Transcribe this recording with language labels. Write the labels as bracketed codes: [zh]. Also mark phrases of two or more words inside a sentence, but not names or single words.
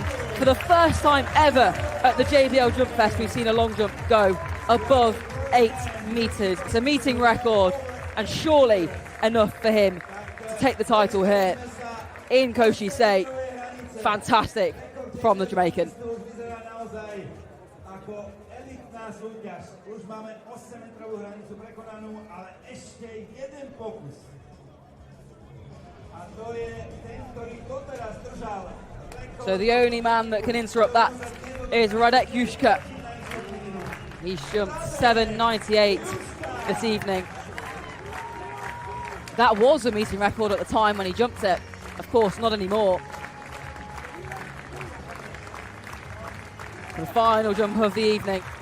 [en] For the first time ever at the JBL Jump Fest, we've seen a long jump go above 8 meters. It's a meeting record, and surely enough for him to take the title here in Košice. Fantastic from the Jamaican. [sk] Už máme 8-metrovú hranicu prekonanú, ale ešte jeden pokus. A to je ten, ktorý doteraz držal. [en] So the only man that can interrupt that is Radek Juška. He's jumped 7.98 this evening. That was a meeting record at the time when he jumped it. Of course, not anymore. The final jump of the evening.